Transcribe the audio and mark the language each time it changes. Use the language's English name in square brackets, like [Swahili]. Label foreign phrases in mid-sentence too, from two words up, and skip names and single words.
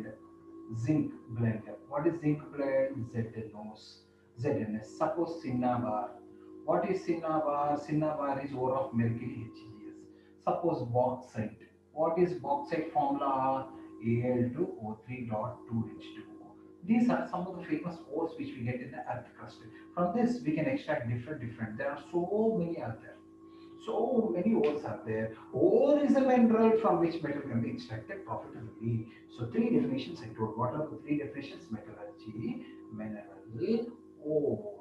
[English] Zinc blend. What is zinc blend? ZNS. Suppose cinnabar. What is cinnabar? Cinnabar is ore of mercury HGS. Suppose bauxite. What is bauxite formula? Al2O3.2H2O. These are some of the famous ores which we get in the earth crust. From this, we can extract different. There are so many out there. So many ores are there. Ore is a mineral from which metal can be extracted profitably. So three definitions I told. What are the three definitions? Metallurgy, mineral, ore.